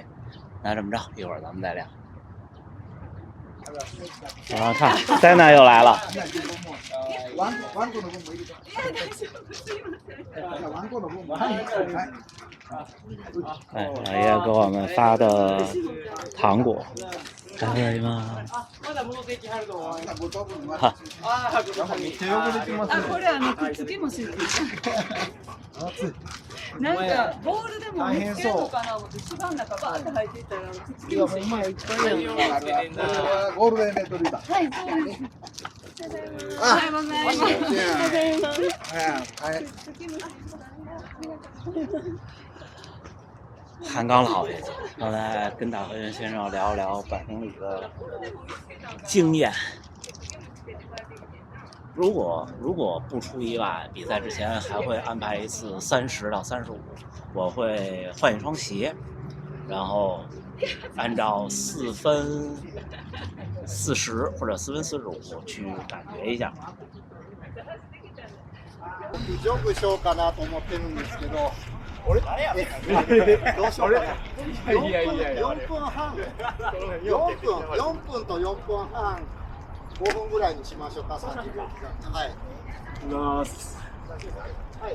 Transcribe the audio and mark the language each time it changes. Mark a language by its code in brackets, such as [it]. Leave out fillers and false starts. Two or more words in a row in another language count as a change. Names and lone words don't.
[zh] 那这么着，一会儿咱们再聊。看，戴娜又来了。哎，老爷给我们发的糖果。 [ja] いただきます。まだ戻ってきはると思う。これくっつきもしない。なんかボールでも見つけるのかな思って一番中バーって入っていったらくっつきもしない。ゴールデンレトリバー。はい、そうです。おはようございます。はい。 [zh] 韩刚老爷子，刚才跟大和源先生聊一聊100公里的经验。如果不出意外，比赛之前还会安排一次30到35，我会换一双鞋，然后按照4分40或者4分45去感觉一下。 [ja] ジョグしようかなと思ってるんですけど。どうしようかな。4分半。4分と4分半。5分ぐらいにしましょうか。30秒。はい。いきます。はい。